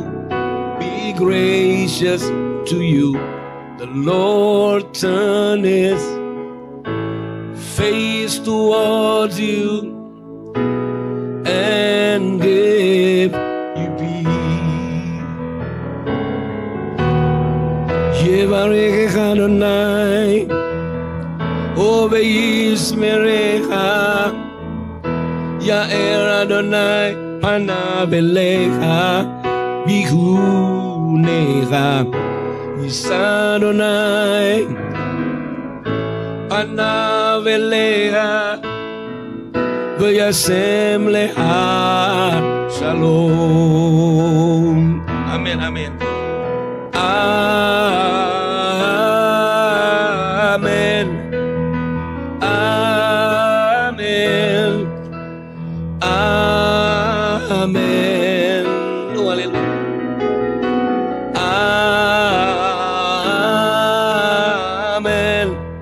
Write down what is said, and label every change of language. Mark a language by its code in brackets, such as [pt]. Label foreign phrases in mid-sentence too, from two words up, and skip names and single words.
[en] Be gracious to you. The Lord turn His face towards you and give you peace. [he] יברך אדני, ישמרך, יאר אדני פניו אליך, ויחנך, ישא אדני פניו אליך, וישם לך שלום. [en] Amen, amen. Amen. Amen. Amen. Oh, haleluya. Amen.